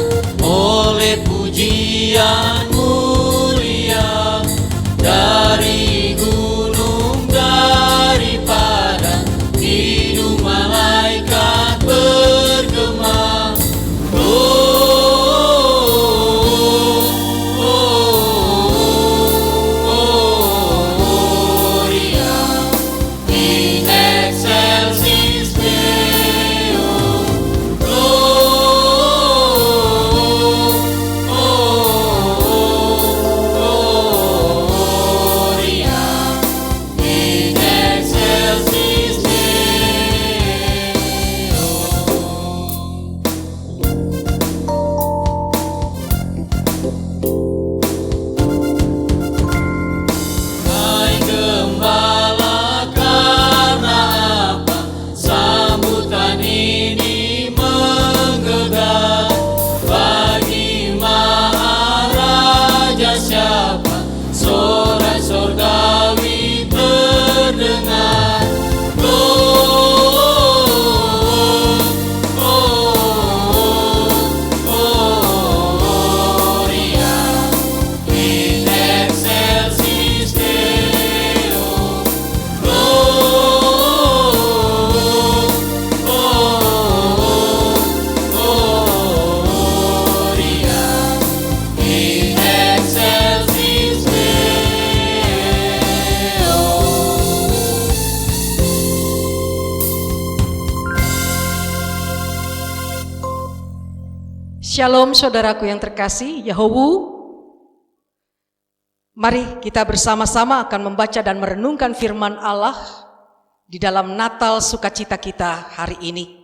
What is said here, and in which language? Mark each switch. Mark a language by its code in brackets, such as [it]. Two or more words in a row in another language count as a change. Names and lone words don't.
[id] oleh pujian mulia dari gunung, dari padang, hidung malaikat bergema. [la] Gloria in excelsis Deo. Gloria in excelsis Deo. [id] Hai gembala, karena apa sambutan ini menggegah? Bagi Maharaja siapa sorai sorgawi terdengar? [la] Gloria in excelsis Deo. Gloria in excelsis Deo. [id] Shalom saudaraku yang terkasih, Yahowu. Mari kita bersama-sama akan membaca dan merenungkan firman Allah di dalam Natal sukacita kita hari ini.